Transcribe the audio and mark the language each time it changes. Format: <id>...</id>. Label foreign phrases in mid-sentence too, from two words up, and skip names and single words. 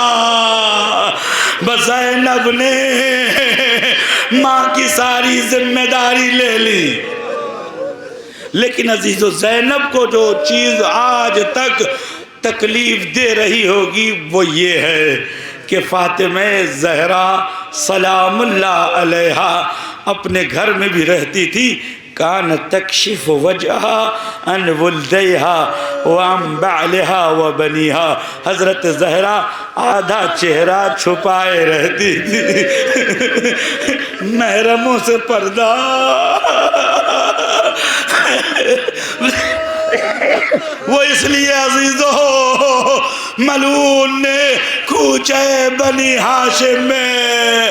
<ur>بس زینب نے ماں کی ساری ذمہ داری لے لی، لیکن عزیزو زینب کو جو چیز آج تک تکلیف دے رہی ہوگی وہ یہ ہے کہ فاطمہ زہرا</ur> <ar>سلام اللہ علیہ</ar> <ur>اپنے گھر میں بھی رہتی تھی،</ur> <ar>کان تکشف وجہا ان ولدیہا وان بعلہا وبنیہا،</ar> <ur>حضرت زہرا آدھا چہرہ چھپائے رہتی تھی، محرموں سے پردہ۔ وہ اس لیے عزیزو ملعون نے کوچے بنی ہاشم میں</ur>